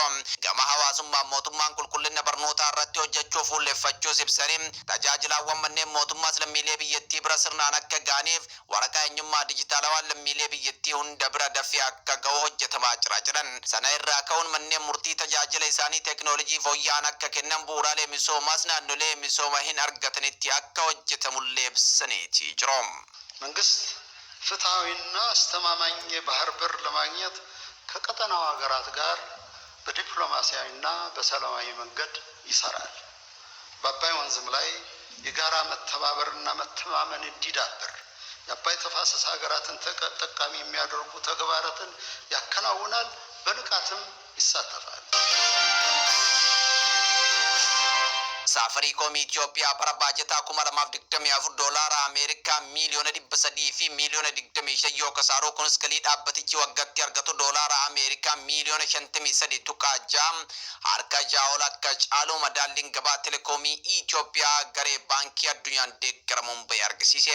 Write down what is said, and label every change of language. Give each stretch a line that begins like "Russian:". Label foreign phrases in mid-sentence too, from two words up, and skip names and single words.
Oromo: Gama hawaasummaan mootummaan qulqullina barnootaa irratti hojjechuu fuulleffachuus ibsanii tajaajilaawwan manneen mootummaas lammiilee biyyattii bira sirnaan akka gaaniif waraqaa eenyummaa dijitaalawaa lammiilee biyyattii hunda bira dafee akka ga'u hojjetamaa jira jedhan. Sana irraa ka'uun manneen murtii tajaajila isaanii teekinooloojii fooyya'aan akka kennan bu'uuraalee misoomaas naannolee misooma hin argatanitti akka hojjetamullee ibsaniitii jiru.
Amharic: መንግስት ፍትሐዊና አስተማማኝ የባህር በር ለማግኘት ከቀጠናው ሀገራት ጋር በዲፕሎማሲያዊና በሰላማዊ መንገድ ይሰራል። በአባይ ወንዝም ላይ የጋራ መተባበርና መተማመን እንዲዳብር የአባይ ተፋሰስ ሀገራትን ተጠቃሚ የሚያደርጉ ተግባራትን ያከናውናል፣ በንቃትም ይሳተፋል።
Oromo: Safaricom Itoophiyaa bara baajataa 2024 doolaara Ameerikaa miliyoona 300 fi miliyoona 25 yoo kasaaruu kunis galii dhaabbatichi waggaatti argatu doolaara Ameerikaa miliyoona 53.6 harka jaa'ol akka caalu madaalliin gabaa telekoomii Itoophiyaa garee baankii addunyaan deeggaramuun bahee argisiise.